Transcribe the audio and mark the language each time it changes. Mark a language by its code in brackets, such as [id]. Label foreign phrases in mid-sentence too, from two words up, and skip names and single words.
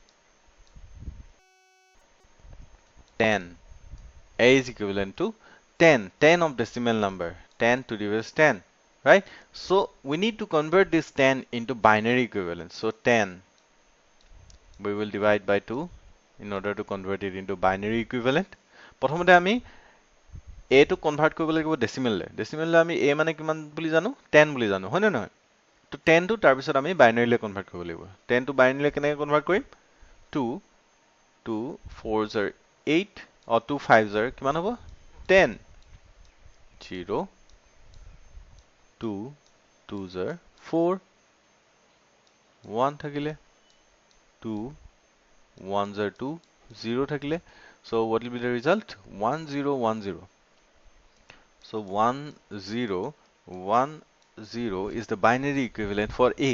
[en] 10. A is equivalent to 10. 10 of decimal number. 10 to the base 10. Right? So we need to convert this 10 into binary equivalent. So 10 we will divide by 2 in order to convert it into binary equivalent. [as] প্ৰথমতে আমি [en] a to convert [as] কৰিব লাগিব decimal le. Decimal le আমি a মানে কিমান বুলি জানো 10 বুলি জানো হয় নে নহয় তো 10 to তাৰ পিছত আমি binary le convert কৰিব লাগিব 10 [en] to binary [as] le কেনেকৈ convert কৰিম [en] 2 2 4s are 8 or 2 5s are [as] কিমান হ'ব 10 0 [en] 2 2s are 4 [as] 1 থাকিলে [en] 2 1s are 2 [as] 0 থাকিলে [en] so what will be the result 1 0 1 0. So 1 0 1 0 is the binary equivalent for A.